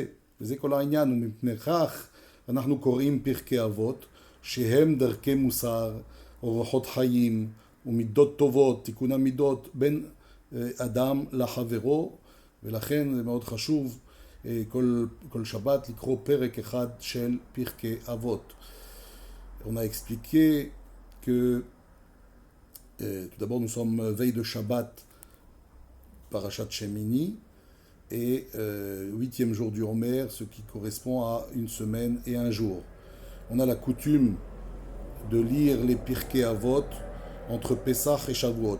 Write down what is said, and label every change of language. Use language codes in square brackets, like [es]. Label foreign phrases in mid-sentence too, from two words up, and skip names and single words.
[he] וזה כל העניין, ומפני כך אנחנו קוראים פרקי אבות, שהם דרכי מוסר, אורחות חיים ומידות טובות, תיקון המידות בין אדם לחברו, ולכן זה מאוד חשוב כל שבת לקרוא פרק אחד של פרקי אבות. [fr] On a expliqué que tout d'abord nous sommes veille de Shabbat, Parashat Shemini, et 8e jour du Homer, ce qui correspond à une semaine et un jour. On a la coutume de lire les Pirkei Avot entre Pesach et Shavuot.